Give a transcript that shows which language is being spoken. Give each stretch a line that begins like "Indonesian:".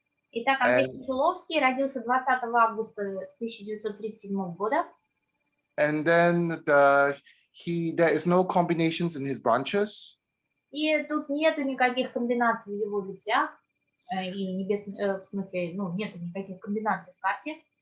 Russian: Итак, Андрей Кончаловский родился 20 августа 1937 года.
English: And then there is no combinations in his branches.
Russian: И тут нету никаких комбинаций в его ветвях, и в смысле, ну, нету никаких комбинаций в карте.